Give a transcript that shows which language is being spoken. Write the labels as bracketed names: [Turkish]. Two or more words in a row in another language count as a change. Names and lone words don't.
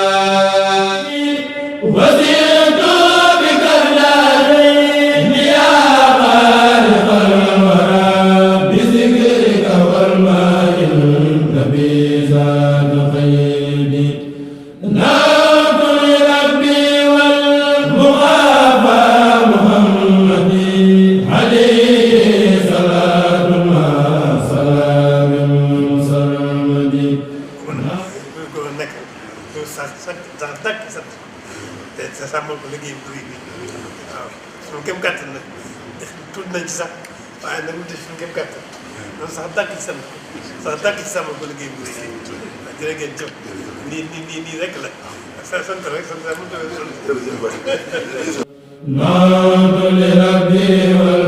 [Arabic] وزدت بك النارين يا خالق الورى بذكرك والماء النبي زاد خيري نعت لربي والمخافى محمدي عليه صلاة مع سلام سرمدي [Wolof] te sàmmal ko liggéey bu rëy bi waaw suñu kéem kàttan nag tuut nañ ci sax waaye nag mu def suñu kéem kàttan loolu sax dàkk ci sàmmal ko liggéey bu rëy bi waaw jërë ngeen jëf nii rek la sant rek sant mënut a